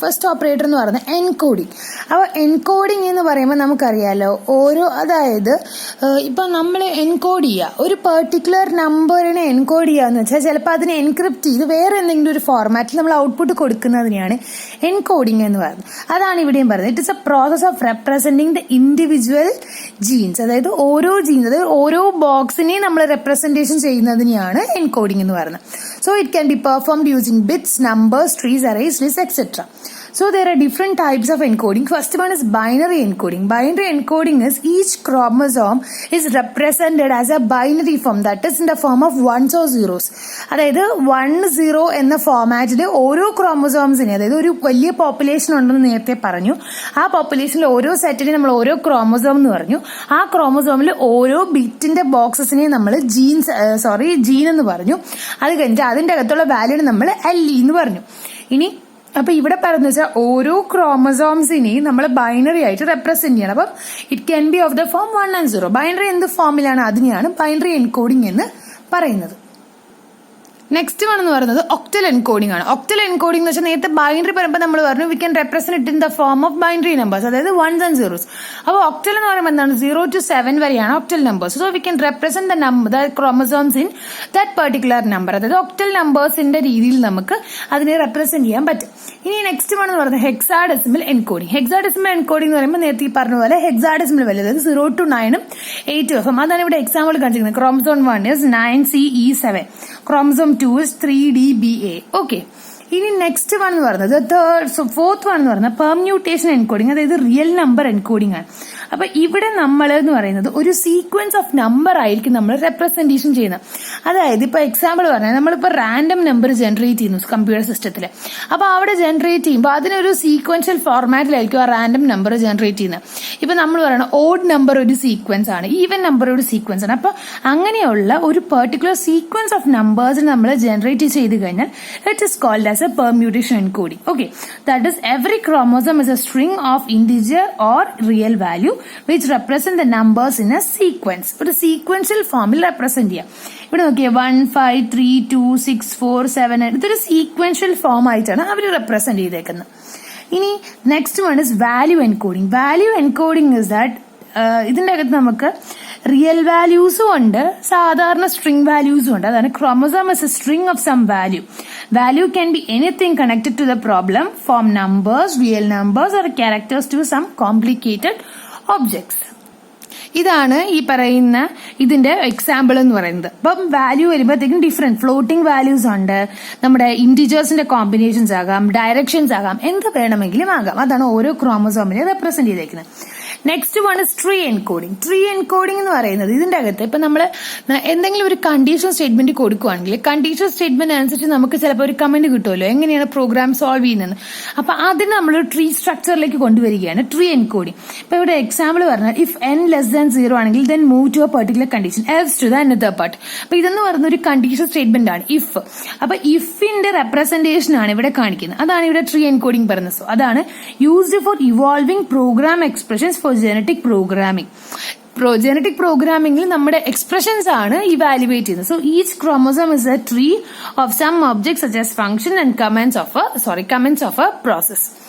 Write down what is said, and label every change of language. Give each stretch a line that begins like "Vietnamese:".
Malayalam: First operator എന്ന് പറയുന്നത് encoding. അപ്പോൾ എൻകോഡിങ് എന്ന് പറയുമ്പോൾ നമുക്കറിയാലോ, അതായത് ഇപ്പം നമ്മൾ എൻകോഡ് ചെയ്യുക, ഒരു പെർട്ടിക്കുലർ നമ്പറിനെ എൻകോഡ് ചെയ്യുക എന്ന് വെച്ചാൽ ചിലപ്പോൾ അതിനെ എൻക്രിപ്റ്റ് ചെയ്ത് വേറെ എന്തെങ്കിലും ഒരു ഫോർമാറ്റിൽ നമ്മൾ ഔട്ട്പുട്ട് കൊടുക്കുന്നതിനെയാണ് എൻകോഡിങ് എന്ന് പറയുന്നത്. അതാണ് ഇവിടെയും പറയുന്നത്.
English: it is a process of representing the individual genes,
Malayalam: അതായത് ഓരോ ജീൻസ്, അതായത് ഓരോ ബോക്സിനെയും നമ്മൾ റെപ്രസെന്റേഷൻ ചെയ്യുന്നതിനെയാണ് എൻകോഡിംഗ് എന്ന് പറയുന്നത്.
English: So it can be performed using bits, numbers, trees, arrays, list, etcetera. So there are different types of encoding. First one is binary encoding. Binary encoding is each chromosome is represented as a binary form, that is in the form of ones or zeros.
Malayalam: അതായത് 1-0 എന്ന ഫോമാറ്റിൽ ഓരോ ക്രോമസോംസിനെ, അതായത് ഒരു വലിയ population ഉണ്ടെന്ന് നേരത്തെ പറഞ്ഞു, ആ പോപ്പുലേഷനിൽ ഓരോ സെറ്റിനെ നമ്മൾ ഓരോ ക്രോമസോം എന്ന് പറഞ്ഞു. ആ ക്രോമസോമിൽ ഓരോ ബിറ്റിന്റെ ബോക്സസിനെ നമ്മൾ ജീൻ എന്ന് പറഞ്ഞു. അത് കഴിഞ്ഞിട്ട് അതിന്റെ അകത്തുള്ള വാല്യൂനെ നമ്മൾ LE എന്ന് പറഞ്ഞു. ഇനി അപ്പൊ ഇവിടെ പറഞ്ഞു വെച്ചാൽ ഓരോ ക്രോമസോംസിനെയും നമ്മൾ ബൈനറി ആയിട്ട് റെപ്രസെന്റ് ചെയ്യണം. അപ്പം
English: It can be of the form 1 and 0.
Malayalam: Binary എന്ത് ഫോമിലാണ് അതിനെയാണ് ബൈനറി എൻകോഡിംഗ് എന്ന് പറയുന്നത്. നെക്സ്റ്റ് വൺ എന്ന് പറയുന്നത് ഒക്ടൽ എൻകോഡിംഗ് ആണ്. ഒക്ടൽ എൻകോഡിംഗ് എന്ന് വെച്ചാൽ നേരത്തെ ബൈനറി പറയുമ്പോൾ നമ്മൾ പറഞ്ഞു
English: we can represent it in the form of binary numbers,
Malayalam: അതായത് 1s and 0s. അപ്പോൾ ഒക്ടൽ എന്ന് പറയുമ്പോൾ എന്താണ്, 0 to 7 വരെയാണ് octal numbers.
English: so we can represent the chromosomes in that particular number,
Malayalam: അതായത് ഒക്ടൽ നമ്പേഴ്സിന്റെ രീതിയിൽ നമുക്ക് അതിനെ റെപ്രസെന്റ് ചെയ്യാൻ പറ്റും. ഇനി നെക്സ്റ്റ് വൺ എന്ന് പറയുന്നത് ഹെക്സാഡെസിമൽ എൻകോഡിംഗ്. ഹെക്സാഡെസിമൽ എൻകോഡിംഗ് എന്ന് പറയുമ്പോൾ നേരത്തെ ഈ പറഞ്ഞ പോലെ ഹെക്സാഡെസിമൽ വാല്യൂ, അതായത് 0 to 9 8 അതാണ് ഇവിടെ എക്സാമ്പിൾ കാണിച്ചിരിക്കുന്നത്.
English: Chromosome 1 is 9CE7, chromosome 2 is 3DBA.
Malayalam: Okay, ഇനി നെക്സ്റ്റ് വൺ എന്ന് പറയുന്നത് ഫോർത്ത് വൺ എന്ന് പറയുന്നത് പെർമ്യൂട്ടേഷൻ എൻകോഡിംഗ്, അതായത് റിയൽ നമ്പർ എൻകോഡിംഗ് ആണ്. അപ്പൊ ഇവിടെ നമ്മൾ എന്ന് പറയുന്നത് ഒരു സീക്വൻസ് ഓഫ് നമ്പർ ആയിരിക്കും നമ്മൾ റെപ്രസെന്റേഷൻ ചെയ്യുന്നത്. അതായത് ഇപ്പൊ എക്സാമ്പിൾ പറഞ്ഞാൽ നമ്മളിപ്പോ റാൻഡം നമ്പർ ജനറേറ്റ് ചെയ്യുന്നു കമ്പ്യൂട്ടർ സിസ്റ്റത്തിൽ. അപ്പൊ അവിടെ ജനറേറ്റ് ചെയ്യുമ്പോൾ അതിനൊരു സീക്വൻഷ്യൽ ഫോർമാറ്റിലായിരിക്കും ആ റാൻഡം നമ്പർ ജനറേറ്റ് ചെയ്യുന്നത്. ഇപ്പൊ നമ്മൾ പറയുന്നത് ഓഡ് നമ്പർ ഒരു സീക്വൻസ് ആണ്, ഈവൻ നമ്പർ ഒരു സീക്വൻസ് ആണ്. അപ്പൊ അങ്ങനെയുള്ള ഒരു പെർട്ടിക്കുലർ സീക്വൻസ് ഓഫ് നമ്പേഴ്സിന് നമ്മൾ ജനറേറ്റ് ചെയ്ത് കഴിഞ്ഞാൽ
English: It is called as a permutation encoding. Okay, that is every chromosome is a string of integer or real value which represent the numbers in a sequence.
Malayalam: ഒരു sequential ഫോമിൽ represent ചെയ്യാം. ഇവിടെ നോക്കിയേ 1 5 3 2 6 4 7 ഇതൊരു sequential form ആയിട്ടാണ് അവർ represent ചെയ്തേക്കുന്നത്. ഇനി next one is value encoding. Value encoding is that ഇതിന്റെ അകത്ത് നമുക്ക് റിയൽ വാല്യൂസും ഉണ്ട്, സാധാരണ സ്ട്രിംഗ് വാല്യൂസും ഉണ്ട്.
English: അതാണ് chromosome is a string of some value. Value can be anything connected to the problem, from numbers, real numbers or characters to some complicated objects.
Malayalam: ഇതാണ് ഈ പറയുന്ന ഇതിന്റെ എക്സാമ്പിൾ എന്ന് പറയുന്നത്. അപ്പം വാല്യൂ വരുമ്പോഴത്തേക്കും ഡിഫറെന്റ് ഫ്ലോട്ടിംഗ് വാല്യൂസ് ഉണ്ട്, നമ്മുടെ ഇന്റിജേഴ്സിന്റെ കോമ്പിനേഷൻസ് ആകാം, ഡയറക്ഷൻസ് ആകാം, എന്ത് വേണമെങ്കിലും ആകാം. അതാണ് ഓരോ ക്രോമസോമിനെ റെപ്രസെന്റ് ചെയ്തേക്കുന്നത്. Next one is tree encoding. Tree encoding എന്ന് പറയുന്നത് ഇതിന്റെ അകത്ത് ഇപ്പൊ നമ്മൾ എന്തെങ്കിലും ഒരു കണ്ടീഷൻ സ്റ്റേറ്റ്മെന്റ് കൊടുക്കുകയാണെങ്കിൽ കണ്ടീഷൻ സ്റ്റേറ്റ്മെന്റ് അനുസരിച്ച് നമുക്ക് ചിലപ്പോൾ ഒരു കമന്റ് കിട്ടുമല്ലോ, എങ്ങനെയാണ് പ്രോഗ്രാം സോൾവ് ചെയ്യുന്നത്. അപ്പൊ അതിന് നമ്മൾ ട്രീ സ്ട്രക്ചറിലേക്ക് കൊണ്ടുവരികയാണ് ട്രീ എൻകോഡിംഗ്. ഇപ്പൊ ഇവിടെ എക്സാമ്പിൾ പറഞ്ഞാൽ ഇഫ് n<0 ആണെങ്കിൽ
English: then move to a particular condition else to the another part.
Malayalam: അപ്പൊ ഇതെന്ന് പറയുന്ന ഒരു കണ്ടീഷൻ സ്റ്റേറ്റ്മെന്റ് ആണ് ഇഫ്. അപ്പൊ ഇഫിന്റെ റെപ്രസെന്റേഷൻ ആണ് ഇവിടെ കാണിക്കുന്നത്. അതാണ് ഇവിടെ ട്രീ എൻകോഡിംഗ് പറയുന്നത്.
English: So അതാണ് used for evolving program expressions for genetic programming.
Malayalam: Genetic പ്രോഗ്രാമിംഗിൽ നമ്മുടെ എക്സ്പ്രഷൻസ് ആണ് ഇവാലുവേറ്റ് ചെയ്യുന്നത്.
English: So each chromosome is a tree of some objects such as function and comments of a process.